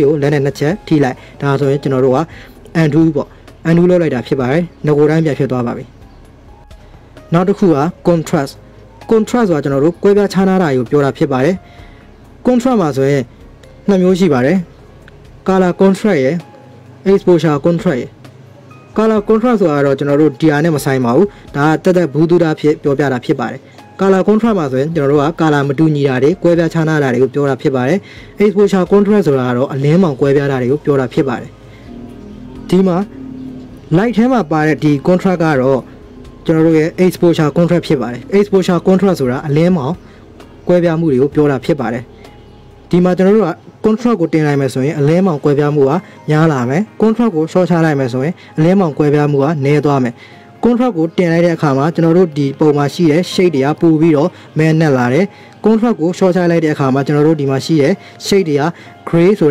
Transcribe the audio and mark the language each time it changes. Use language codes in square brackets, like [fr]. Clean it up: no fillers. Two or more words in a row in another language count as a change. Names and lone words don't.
[my] ကိုလက်နဲ့နှစ်ချက်ထိလိုက်ဒါဆိုရင်ကျွန်တော်တို့က undo ပေါ့ undo လုပ်လိုက်တာဖြစ်ပါတယ်ငကိုတိုင်းပြန်ဖြစ်သွားပါပြီနောက်တစ်ခုက contrast ဆိုတာကျွန်တော်တို့ကွဲပြားခြားနားတာကိုပြောတာဖြစ်ပါတယ် contrast မှာဆိုရင်နှစ်မျိုးရှိပါတယ် [en] color contrast [my] ရယ် [en] exposure contrast [my] ရယ် [en] color contrast [my] ဆိုတာတော့ကျွန်တော်တို့ DR နဲ့မဆိုင်ပါဘူးဒါကတက်တက်ဘူးတူတာဖြစ်ပြောပြတာဖြစ်ပါတယ် [en] color contrast [my] မှာဆိုရင်ကျွန်တော်တို့က color မတူညီတာတွေကွဲပြားခြားနားတာ တွေကိုပြောတာဖြစ်ပါတယ် [en] exposure contrast [my] ဆိုတာကတော့အလင်းမောင်ကွဲပြားတာတွေကိုပြောတာဖြစ်ပါတယ်ဒီမှာ light ထဲမှာပါတဲ့ဒီ contrast ကတော့ကျွန်တော်တို့ရဲ့ [en] exposure contrast [my] ဖြစ်ပါတယ် [en] exposure contrast [my] ဆိုတာအလင်းမောင်ကွဲပြားမှုတွေကိုပြောတာဖြစ်ပါတယ်ဒီမှာကျွန်တော်တို့က contrast ကိုတင်လိုက်မယ်ဆိုရင်အလင်းမောင်ကွဲပြားမှုကများလာမယ် contrast ကို ရှော့ချလိုက်မယ်ဆိုရင်အလင်းမောင်ကွဲပြားမှုကနည်းသွားမယ် contrast ကိုတင်လိုက်တဲ့အခါမှာကျွန်တော်တို့ဒီပုံမှာရှိတဲ့ shade တွေကပိုပြီးတော့မဲနက်လာတယ် contrast ကိုရှော့ချလိုက်တဲ့အခါမှာကျွန်တော်တို့ဒီမှာရှိတဲ့ shade တွေက gray ဆို